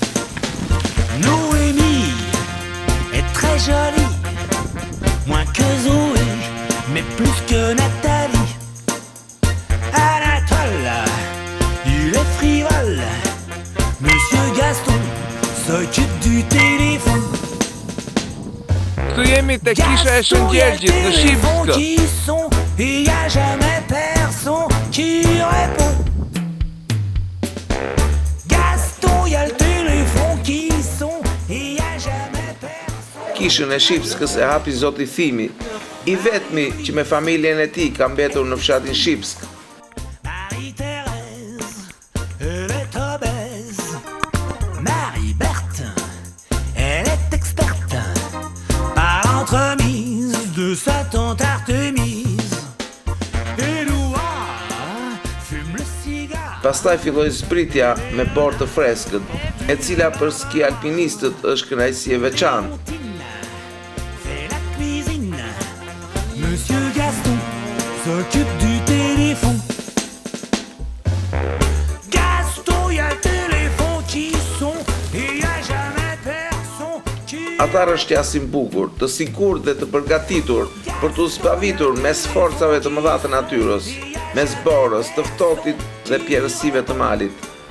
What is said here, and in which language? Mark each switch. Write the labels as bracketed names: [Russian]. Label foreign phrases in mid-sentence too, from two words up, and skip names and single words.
[French] Noémie est très jolie, moins que Zoé, mais plus que Nathalie. Anatole, il est frivole. Monsieur Gaston s'occupe du téléphone. [Albanian] Këtu jemi te kisha e Shëngjergjit në Shipskë. [French] Il y a jamais personne qui répond. Gaston, il y a le téléphone qui sonne. Il y a jamais personne. [Albanian] Kishën e Shipskës e hapi zoti Thimi, i vetmi që me familjen e tij ka mbetur në fshatin Shipsk. [French] Marie-Thérèse, elle est obèse. Marie-Berthe, elle est experte. L'entremise de sa tante Artemise. Édouard fume le cigare. [Albanian] Pastaj filloi zbritja me borë të freskët, e cila për ski alpinistët është kënaqësi e veçantë. [French] Fait la cuisine. Monsieur Gaston s'occupe du téléphone. Gaston, il y a le téléphone qui sonne et il y a jamais personne qui. [Albanian] Ata rështjasin bukur, të sigurt dhe të përgatitur për të zbavitur mes forcave të mëdha të natyrës, mes borës, të ftohtit dhe pjerësive të malit.